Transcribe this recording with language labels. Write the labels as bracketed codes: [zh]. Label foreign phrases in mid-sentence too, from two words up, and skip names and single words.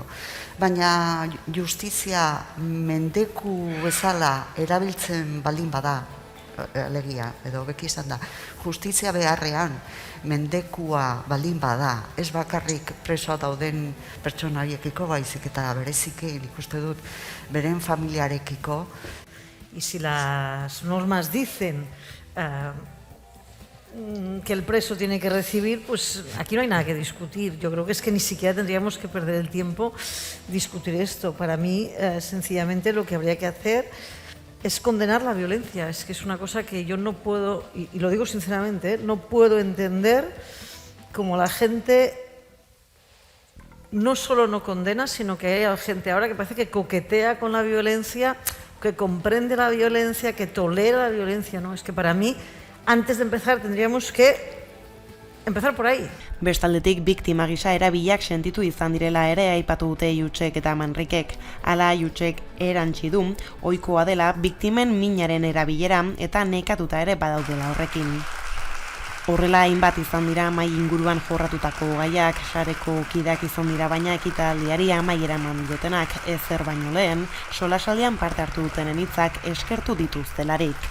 [eu] Baina justizia mendeku bezala erabiltzen baldin bada, alegia, edo beki izan da, justizia beharrean mendekua baldin bada, ez bakarrik presoa dauden pertsonaiekiko baizik eta bereziki ikuste dut beren familiarekiko. [es] Y si las normas dicen que el preso tiene que recibir, pues aquí no hay nada que discutir. Yo creo que es que ni siquiera tendríamos que perder el tiempo discutir esto. Para mí, sencillamente, lo que habría que hacer es condenar la violencia. Es que es una cosa que yo no puedo, y lo digo sinceramente, no puedo entender cómo la gente no solo no condena, sino que hay gente ahora que parece que coquetea con la violencia, que comprende la violencia, que tolera la violencia. No, es que para mí, antes de empezar, tendríamos que empezar por ahí. [eu] Bestaldetik, biktima gisa erabiliak sentitu izan direla ere aipatu dute Jutsek eta Manrikek. Hala, Jutsek erantsi du, ohikoa dela biktimen minaren erabilera eta nekatuta ere badaudela horrekin. Horrela hainbat izan dira mahai inguruan jorratutako gaiak, sareko kideak izan dira, baina ekitaldiari amaiera eman diotenak ezer baino lehen, solasaldian parte hartu dutenen hitzak eskertu dituztelarik.